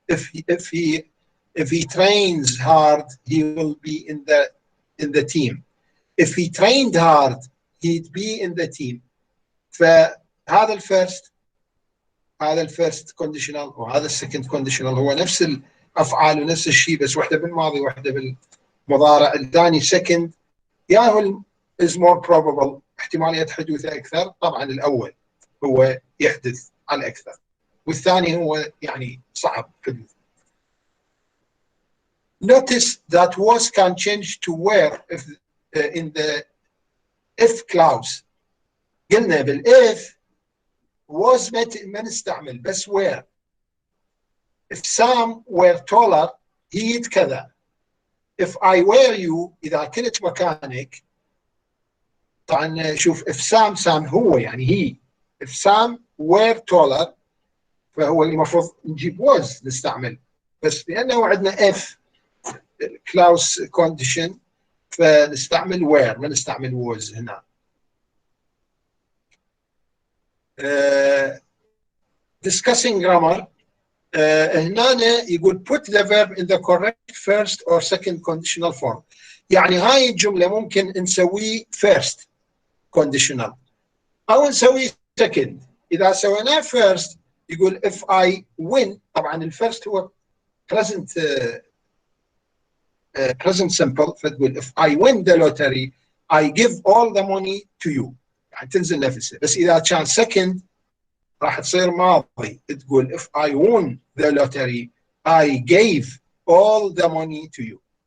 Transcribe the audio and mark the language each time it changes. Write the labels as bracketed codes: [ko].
[en] If he trains hard he will be in the team. If he trained hard he'd be in the team. [ar] فهذا الفيرست كونديشنال وهذا السكند كونديشنال هو نفس الافعال ونفس الشيء، بس واحده بالماضي واحده بالمضارع. الثاني سكند ياهو [en] is more probable [ar] احتمالية حدوثه أكثر، طبعا الأول هو يحدث على أكثر، والثاني هو يعني صعب حدوث. [en] Notice that was can change to where if in the if clause. [ar] قلنا بالإف was ما نستعمل بس where. [en] If some were taller he'd كذا. If I were you [ar] إذا كنت مكانك، طبعا شوف if Sam هو يعني he. [en] If Sam were taller [ar] فهو المفروض نجيب was نستعمل، بس لأنه عندنا [en] if clause condition [ar] فنستعمل were ما نستعمل was هنا. [en] Discussing grammar [ar] هنا يقول [en] put the verb in the correct first or second conditional form. [ar] يعني هاي الجملة ممكن نسويه first conditional أو نسويه second. إذا سويناه first يقول [en] if I win، [ar] طبعا الفيرست هو present present simple، فتقول [en] if I win the lottery I give all the money to you، [ar] يعني تنزل نفسها. بس إذا كان second راح تصير ماضي، تقول [en] if I won the lottery I gave all the money to you.